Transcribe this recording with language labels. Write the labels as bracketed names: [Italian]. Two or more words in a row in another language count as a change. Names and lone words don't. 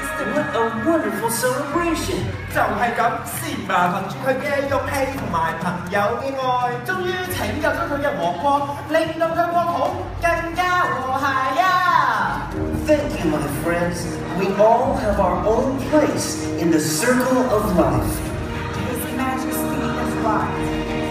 [English] what a wonderful celebration! [Cantonese] 就係咁，先爸憑住佢嘅勇氣同埋朋友嘅愛，終於拯救咗佢嘅王國，令到佢國土更加和諧啊 [English] Thank you, my friends. We all have our own place in the circle of life. His Majesty is right.